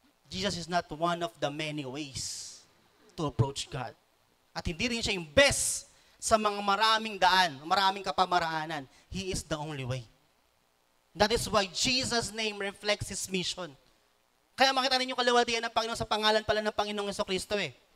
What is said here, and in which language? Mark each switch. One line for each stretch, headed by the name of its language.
English: Jesus is not one of the many ways to approach God.
Filipino: At hindi rin siya yung best sa mga maraming daan, maraming kapamaraanan.
English: He is the only way. That is why Jesus' name reflects His mission.
Filipino: Kaya makita ninyo kalawatian ng Panginoon sa pangalan pala ng Panginoong Jesucristo eh.